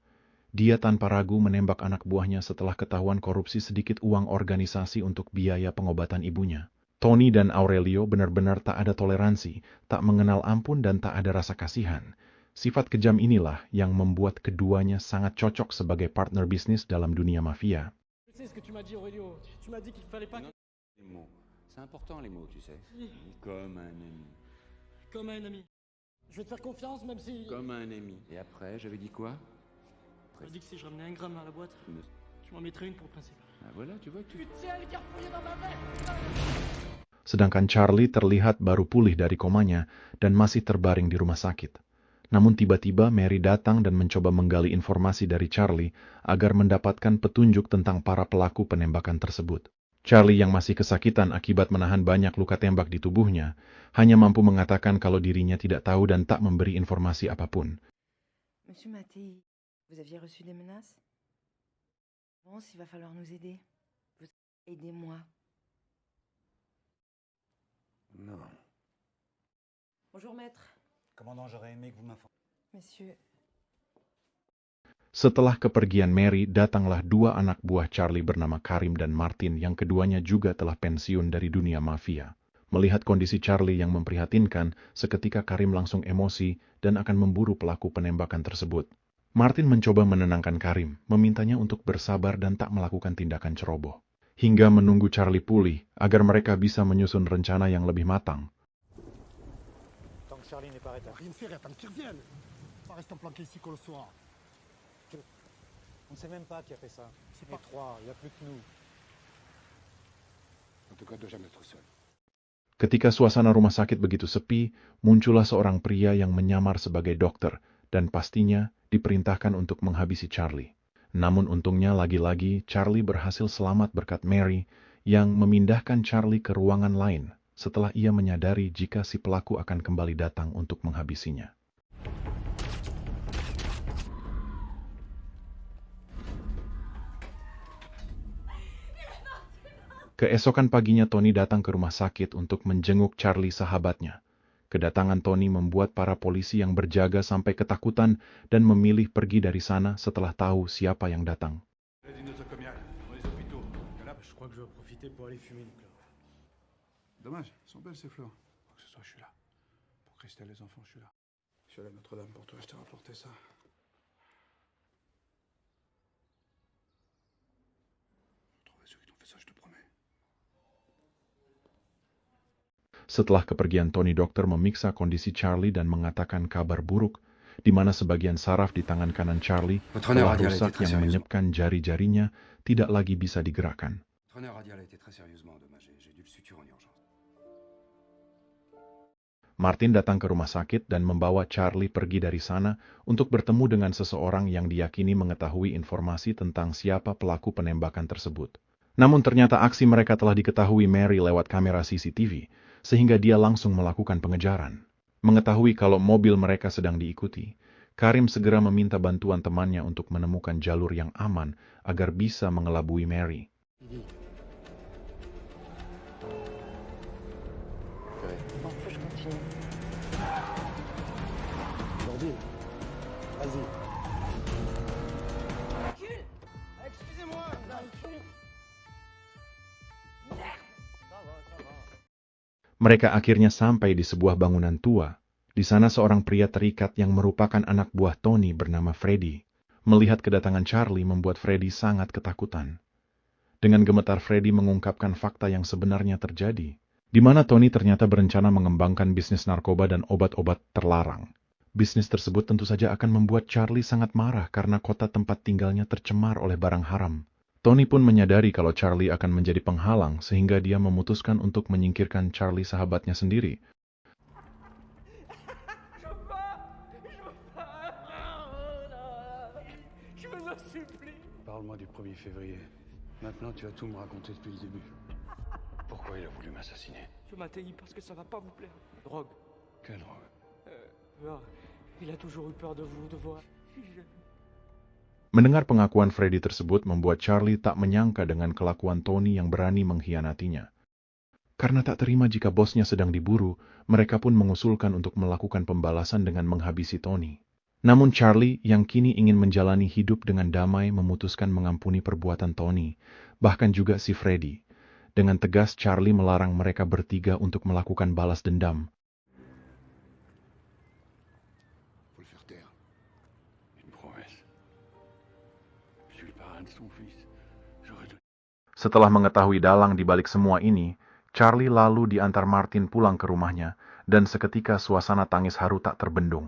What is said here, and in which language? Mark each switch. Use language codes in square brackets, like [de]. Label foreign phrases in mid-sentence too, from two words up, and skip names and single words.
[id] Dia tanpa ragu menembak anak buahnya setelah ketahuan korupsi sedikit uang organisasi untuk biaya pengobatan ibunya. Tony dan Aurelio benar-benar tak ada toleransi, tak mengenal ampun dan tak ada rasa kasihan. Sifat kejam inilah yang membuat keduanya sangat cocok sebagai partner bisnis dalam dunia mafia. [fr] C'est ce que tu m'as dit, Aurelio. Tu m'as dit qu'il fallait pas... Les mots. C'est important les mots, tu sais. Comme un ami. Comme un ami. Je vais te faire confiance, même si... Comme un ami. Et après, j'avais dit quoi? Tu m'as dit que si je ramenais 1 gramme dans la boîte, tu m'en mettrais une pour le principe. Ah voilà, tu vois que tu... Putain, elle est garfouillée dans ma veste. [id] Sedangkan Charlie terlihat baru pulih dari komanya dan masih terbaring di rumah sakit. Namun tiba-tiba Mary datang dan mencoba menggali informasi dari Charlie agar mendapatkan petunjuk tentang para pelaku penembakan tersebut. Charlie yang masih kesakitan akibat menahan banyak luka tembak di tubuhnya, hanya mampu mengatakan kalau dirinya tidak tahu dan tak memberi informasi apapun. [fr] Monsieur Mattei, vous aviez reçu des menaces? Je pense qu'il va falloir nous aider. Aidez-moi. Non. Bonjour maître. Commandant, j'aurais aimé que vous m'informiez. Monsieur, [id] Setelah kepergian Mary, datanglah 2 anak buah Charlie bernama Karim dan Martin yang keduanya juga telah pensiun dari dunia mafia. Melihat kondisi Charlie yang memprihatinkan, seketika Karim langsung emosi dan akan memburu pelaku penembakan tersebut. Martin mencoba menenangkan Karim, memintanya untuk bersabar dan tak melakukan tindakan ceroboh. Hingga menunggu Charlie pulih agar mereka bisa menyusun rencana yang lebih matang. [fr] Tant que Charlie n'est pas rétabli. Rien faire, attends qu'il revienne. Pas rester planqué ici qu'on le soir. On ne sait même pas qui a fait ça. Les trois, il n'y a plus que nous. En tout cas, de jamais être seul. [id] Ketika suasana rumah sakit begitu sepi, muncullah seorang pria yang menyamar sebagai dokter dan pastinya diperintahkan untuk menghabisi Charlie. Namun untungnya lagi-lagi Charlie berhasil selamat berkat Mary yang memindahkan Charlie ke ruangan lain setelah ia menyadari jika si pelaku akan kembali datang untuk menghabisinya. Keesokan paginya Tony datang ke rumah sakit untuk menjenguk Charlie sahabatnya. Kedatangan Tony membuat para polisi yang berjaga sampai ketakutan dan memilih pergi dari sana setelah tahu siapa yang datang. [fr] Je crois que je vais profiter pour aller fumer une clope. Dommage, elles sont belles ces fleurs. Pour que ce soit, je suis là. Pour Christelle, les enfants, je suis là. Je suis allé à Notre-Dame pour toi, je t'ai rapporté ça. Trouver ceux qui t'ont fait ça, je te promets. [id] Setelah kepergian Tony, dokter memiksa kondisi Charlie dan mengatakan kabar buruk, di mana sebagian saraf di tangan kanan Charlie telah rusak yang menyebabkan jari-jarinya tidak lagi bisa digerakkan. [fr] Votre nerf radial a été très sérieusement endommagé. J'ai dû le suturer en urgence. [id] Martin datang ke rumah sakit dan membawa Charlie pergi dari sana untuk bertemu dengan seseorang yang diyakini mengetahui informasi tentang siapa pelaku penembakan tersebut. Namun ternyata aksi mereka telah diketahui Mary lewat kamera CCTV, sehingga dia langsung melakukan pengejaran. Mengetahui kalau mobil mereka sedang diikuti, Karim segera meminta bantuan temannya untuk menemukan jalur yang aman agar bisa mengelabui Mary. [fr] Bon, faut que je continue. Aujourd'hui, vas-y. Excusez-moi. [id] Mereka akhirnya sampai di sebuah bangunan tua. Di sana seorang pria terikat yang merupakan anak buah Tony bernama Freddy. Melihat kedatangan Charlie membuat Freddy sangat ketakutan. Dengan gemetar Freddy mengungkapkan fakta yang sebenarnya terjadi, di mana Tony ternyata berencana mengembangkan bisnis narkoba dan obat-obat terlarang. Bisnis tersebut tentu saja akan membuat Charlie sangat marah karena kota tempat tinggalnya tercemar oleh barang haram. Tony pun menyadari kalau Charlie akan menjadi penghalang sehingga dia memutuskan untuk menyingkirkan Charlie sahabatnya sendiri. [fr] Parle-moi du 1er février. Maintenant, tu vas tout me raconter depuis le début. Pourquoi il a voulu m'assassiner? Je m'atteins parce que ça va pas vous plaire. Drogue. Quelle drogue? Il a toujours eu peur de vous, de voir. [id] Mendengar pengakuan Freddy tersebut membuat Charlie tak menyangka dengan kelakuan Tony yang berani mengkhianatinya. Karena tak terima jika bosnya sedang diburu, mereka pun mengusulkan untuk melakukan pembalasan dengan menghabisi Tony. Namun Charlie yang kini ingin menjalani hidup dengan damai memutuskan mengampuni perbuatan Tony, bahkan juga si Freddy. Dengan tegas Charlie melarang mereka bertiga untuk melakukan balas dendam. [fr] Faut le faire taire. Une promesse. Je suis le parrain de son fils. J'aurais donné. [id] Setelah mengetahui dalang di balik semua ini, Charlie lalu diantar Martin pulang ke rumahnya, dan seketika suasana tangis haru tak terbendung.